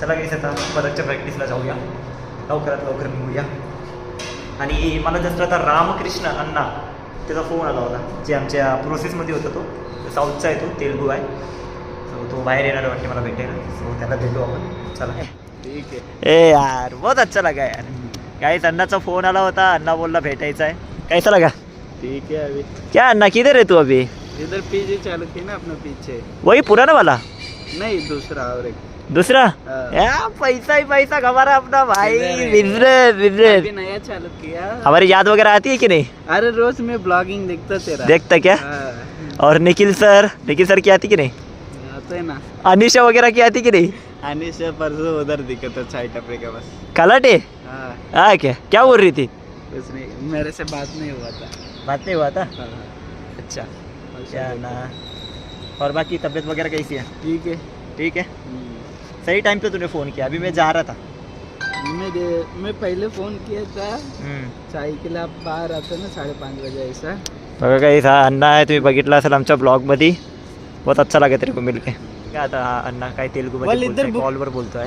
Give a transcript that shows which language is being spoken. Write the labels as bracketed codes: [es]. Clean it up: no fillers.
[mr] चला गाईस आता परतच्या प्रॅक्टिसला जाऊया, लवकरात लवकर निघूया। आणि मला जस्ट आता रामकृष्ण अण्णा त्याचा फोन आला होता, जे आमच्या प्रोसेसमध्ये होता, तो साऊथचा आहे, तो तेलगू आहे। सो तो बाहेर येणार वाटते मला भेटायला, सो त्याला भेटू आपण। [hi] चला ठीक है। ए यार बहुत अच्छा लगा यार, [mr] गाइस अन्ना फोन आला होता, अन्ना बोलला भेटायचा है। [hi] कैसा लगा? ठीक है। अभी क्या अन्ना किधर है तू अभी? इधर पीछे चालू की ना अपना पीछे, वही पुराना वाला? नहीं दूसरा और एक दूसरा? हाँ। पैसा ही पैसा हमारा अपना भाई, अभी बिजनेस नया चालू किया। हमारी याद वगैरह आती है कि नहीं? अरे रोज मैं ब्लॉगिंग देखता तेरा। देखता क्या? हाँ। और निखिल सर की आती कि नहीं? आते ना। अनिशा वगैरह की आती कि नहीं? अनिशा परसों उधर दिखा था साइड टपरे का बस। कलाटे? हाँ। हाँ क्या बोल रही थी? कुछ नहीं, मेरे से बात नहीं हुआ था। बात नहीं हुआ था? हाँ। अच्छा क्या ना। और बाकी तबीयत वगैरह कैसी है? ठीक है। ठीक है, सही टाइम पे तूने फ़ोन किया, अभी मैं जा रहा था। मैं पहले फ़ोन किया था चाय के लिए, आप बाहर आते ना 5:30 बजे ऐसा। [mr] बघा काही हा अण्णा आहे, तुम्ही बघितला असेल आमच्या ब्लॉगमध्ये, [hi] बहुत अच्छा लगा तेरे को मिलके। [mr] काय आता हा अण्णा काय तेलुगूमध्ये बोलतोय, कॉलवर बोलतोय।